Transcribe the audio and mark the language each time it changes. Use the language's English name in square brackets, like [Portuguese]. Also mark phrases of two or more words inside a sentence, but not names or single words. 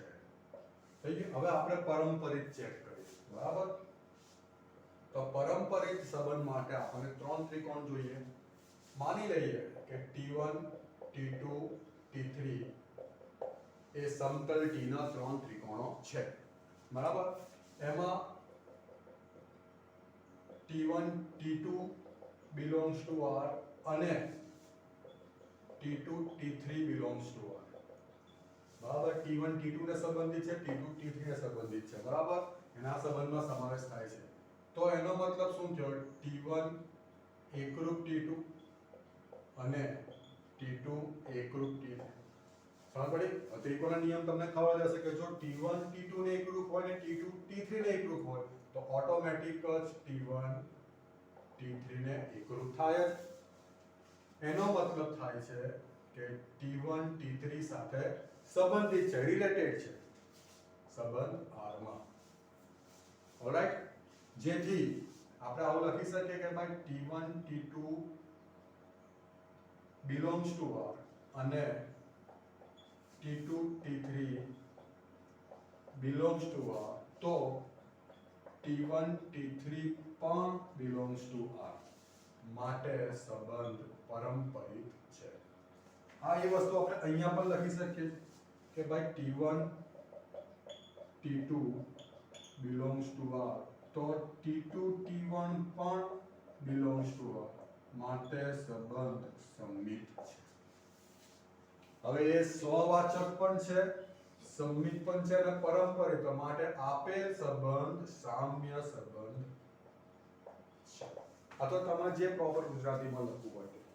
[Gujarati] થઈ ગયું? હવે આપણે પારંપરિક ચેક કરીશું. બરાબર? તો પારંપરિક સંબંધ માટે આપણને ત્રણ ત્રિકોણ જોઈએ. માની લઈએ કે t1 t2 t3 એ સમતલ t ના ત્રણ ત્રિકોણો છે. બરાબર? એમાં t1 t2 [English] belongs to R [Gujarati] અને t2 t3 [English] belongs to R. [Gujarati] બરાબર? t1 t2 ને સંબંધિત છે, t2 t3 ને સંબંધિત છે. બરાબર? એના સંબંધમાં સમાવેશ થાય છે. તો એનો મતલબ શું થયો? t1 એકરૂપ t2 અને t2 એકરૂપ t3. સમજ પડી? ત્રિકોણનો નિયમ તમને ખબર હશે કે જો t1 t2 ને એકરૂપ હોય ને t2 t3 ને એકરૂપ હોય તો ઓટોમેટિક જ t1 t3 ને એકરૂપ થાય જ. એનો મતલબ થાય છે કે t1 t3 સાથે સંબંધિત છે, રિલેટેડ છે સંબંધ R માં. ઓલરાઈટ? જેથી આપણે આવું લખી શકીએ કે ભાઈ t1 t2 [English] belongs to R [Gujarati] અને t2 t3 [English] belongs to R, [Gujarati] તો t1 t3 પણ [English] belongs to R. [Gujarati] માટે સંબંધ પારંપરિક છે. આ એ વસ્તુ આપણે અહીંયા પણ લખી શકીએ કે ભાઈ t1 t2 [English] belongs to R [Gujarati] તો T2 T1 પણ [English] belongs to R [Gujarati] માટે સંબંધ સંમિત છે. હવે એ સ્વવાચક પણ છે, સંમિત પણ છે અને પરંપરિત માટે આપેલ સંબંધ સામ્ય સંબંધ છે. આ તો તમારે જે પ્રોપર ગુજરાતીમાં લખવું હોય તે.